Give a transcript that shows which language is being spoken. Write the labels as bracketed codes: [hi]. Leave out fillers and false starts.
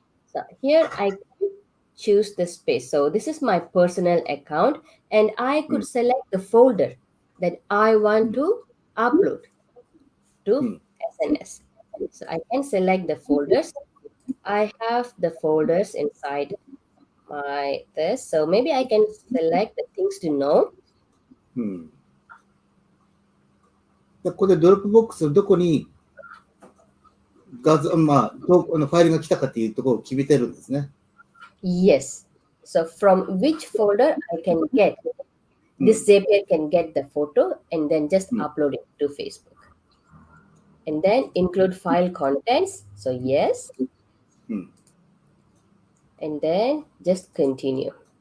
[en] So here I choose the space. So this is my personal account and I could select the folder that I want to upload to SNS. So I can select the folders. I have the folders inside my this. So maybe I can select the things to know. [ja] うん。で、ここでドロップボックスのどこに画像、まあ、ファイルが来たかっていうところを決めてるんですね。 [en] Yes. So from which folder I can get this Zapier can get the photo and then just upload it to Facebook. And then include file contents. So yes. [ja] うん。 [en] And then just continue.